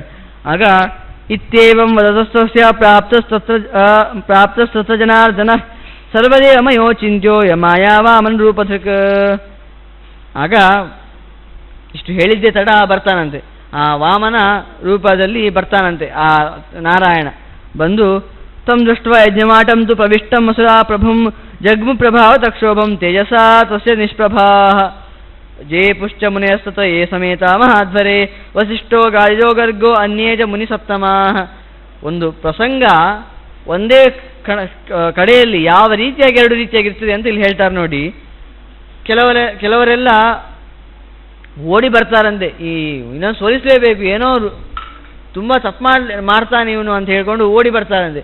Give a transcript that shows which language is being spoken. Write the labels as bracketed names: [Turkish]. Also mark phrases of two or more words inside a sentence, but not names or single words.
[Sanskrit] ಆಗ ಇತ್ಯೇವಂ ವದತಸ್ತಸ್ಯ ಪ್ರಾಪ್ತಸ್ತತ್ರ ಜನಾರ್ದನ ಸರ್ವದೇವ ಮಯೋ ಚಿಂತ್ಯೋ ಯಮಾಯಾವಾಮನ್ ರೂಪಧೃಕ್. [Kannada] ಆಗ ಇಷ್ಟು ಹೇಳಿದ್ದೆ ತಡ ಬರ್ತಾನಂತೆ. ಆ ವಾಮನ ರೂಪದಲ್ಲಿ ಬರ್ತಾನಂತೆ ಆ ನಾರಾಯಣ. [Sanskrit] ಬಂದು ತಂ ದೃಷ್ಟ ಯಜ್ಞಮಾಟಂ ತು ಪ್ರವಿಷ್ಟಂ ಅಸುರಾ ಪ್ರಭುಂ ಜಗ್ಮು ಪ್ರಭಾವ ತಕ್ಷೋಭಂ ತೇಜಸಾ ತಸ್ಯ ನಿಷ್ಪ್ರಭಾ ಜೇ ಪುಶ್ಚ ಮುನಿಯಸ್ತತ ಯೇ ಸಮೇತ ಮಹಾಧ್ವರೆ ವಸಿಷ್ಠೋ ಗಾಳಿಜೋ ಗರ್ಗೋ ಅನ್ಯೇ ಚ ಮುನಿ ಸಪ್ತಮಾಃ. [Kannada] ಒಂದು ಪ್ರಸಂಗ ಒಂದೇ ಕಡೆಯಲ್ಲಿ ಯಾವ ರೀತಿಯಾಗಿ ಎರಡು ರೀತಿಯಾಗಿರ್ತದೆ ಅಂತ ಇಲ್ಲಿ ಹೇಳ್ತಾರೆ ನೋಡಿ. ಕೆಲವರೆಲ್ಲ ಓಡಿ ಬರ್ತಾರಂತೆ, ಈ ಇನ್ನೊಂದು ಸೋಲಿಸಲೇಬೇಕು, ಏನೋ ತುಂಬ ತಪ್ಪು ಮಾಡ್ತಾನೆ ಇವನು ಅಂತ ಹೇಳ್ಕೊಂಡು ಓಡಿ ಬರ್ತಾರಂತೆ.